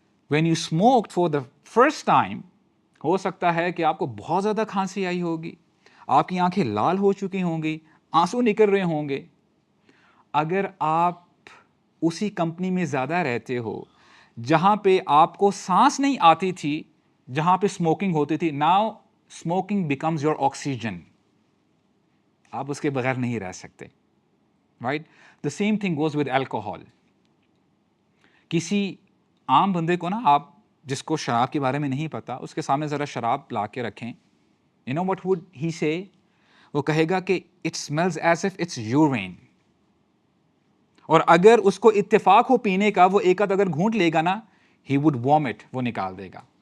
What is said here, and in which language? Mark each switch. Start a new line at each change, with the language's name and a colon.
English: when you smoke for the first time
Urdu: ہو سکتا ہے کہ آپ کو بہت زیادہ کھانسی آئی ہوگی، آپ کی آنکھیں لال ہو چکی ہوں گی، آنسو نکل رہے ہوں گے. اگر آپ اسی کمپنی میں زیادہ رہتے ہو جہاں پہ آپ کو سانس نہیں آتی تھی، جہاں پہ اسموکنگ ہوتی تھی،
English: now smoking becomes your oxygen,
Urdu: آپ اس کے بغیر نہیں رہ سکتے.
English: Right? The same thing goes with alcohol.
Urdu: کسی عام بندے کو نا آپ جس کو شراب کے بارے میں نہیں پتا اس کے سامنے ذرا شراب لا کے رکھیں،
English: You know what would he say?
Urdu: وہ کہے گا کہ
English: It smells as if it's urine.
Urdu: اور اگر اس کو اتفاق ہو پینے کا، وہ ایک آدھ اگر گھونٹ لے گا نا
English: he would vomit,
Urdu: وہ نکال دے گا.